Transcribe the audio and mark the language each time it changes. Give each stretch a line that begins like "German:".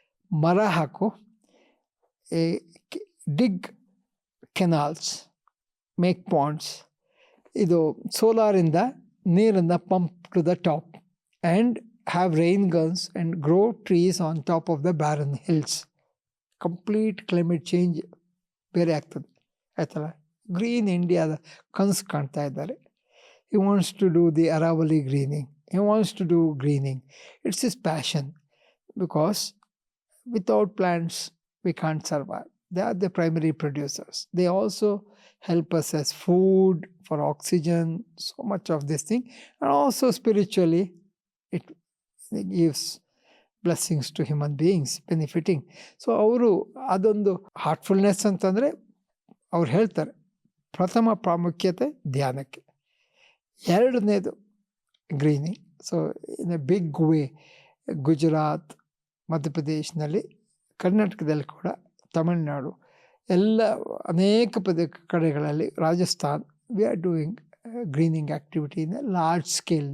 Kannada: ಮರ ಹಾಕು,
English: Dig canals, make ponds.
Kannada: ಇದು ಸೋಲಾರಿಂದ ನೀರನ್ನು
English: Pump to the top and have rain guns and grow trees on top of the barren hills.
Kannada: Complete climate change ಬೇರೆ ಆಗ್ತದೆ, ಆಯ್ತಲ್ಲ. Green ಇಂಡಿಯಾದ ಕನಸು ಕಾಣ್ತಾ ಇದ್ದಾರೆ.
English: He wants to do the Aravali greening. He wants to do greening. It's his passion, because without plants we can't survive. They are the primary producers. They also help us as food, for oxygen, so much of this thing. And also spiritually, it gives blessings to human beings, benefiting.
Kannada: So ಅವರು ಅದೊಂದು Heartfulness ಅಂತಂದರೆ ಅವ್ರು ಹೇಳ್ತಾರೆ, ಪ್ರಥಮ ಪ್ರಾಮುಖ್ಯತೆ ಧ್ಯಾನಕ್ಕೆ, ಎರಡನೇದು greening.
English: so in a big way Gujarat,
Kannada: ಮಧ್ಯಪ್ರದೇಶನಲ್ಲಿ, ಕರ್ನಾಟಕದಲ್ಲಿ ಕೂಡ, ತಮಿಳುನಾಡು, ಎಲ್ಲ ಅನೇಕ ಕಡೆಗಳಲ್ಲಿ,
English: Rajasthan, we are doing greening activity in a large scale.